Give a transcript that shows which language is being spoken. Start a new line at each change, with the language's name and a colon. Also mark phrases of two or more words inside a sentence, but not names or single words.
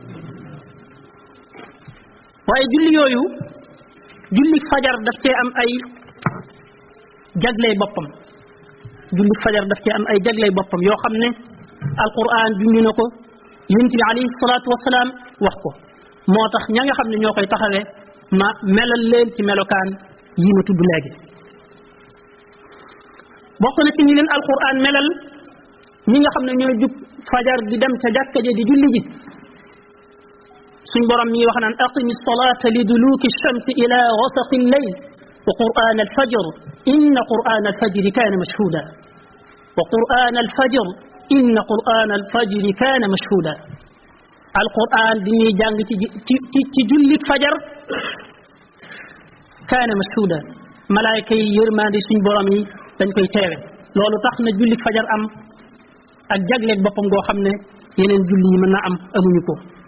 Wolof: waaye julli yooyu julli fajar daf cee am ay jagley boppam julli fajar daf cee am ay jagley boppam yoo xam ne alquran junj na ko yonent bi
Arabic: عليه الصلاة والسلام
Wolof: wax ko moo tax ña nga xam ne ñoo koy taxawee ma melal leen ci melokaan yi ma tudd léegi bokk na ci ñi leen alquran melal ñi nga xam ne ñooy jug fajar di dem ca jàkka ja di julli ji suñ borom mi wax naan
Arabic: أقم الصلاة لدلوك الشمس إلى غسق الليل وقرآن الفجر إن قرآن الفجر كان مشهودا وقرآن الفجر إن قرآن الفجر كان مشهودا
Wolof: alquran di ñuy jàng ci julli fajar
Arabic: كان مشهودا
Wolof: malaayka yi yërmande suñ borom yi dañ koy teewe loolu tax na julli fajar am ak jagleeg boppam goo xam ne yeneen julli yi mën na am amuñu ko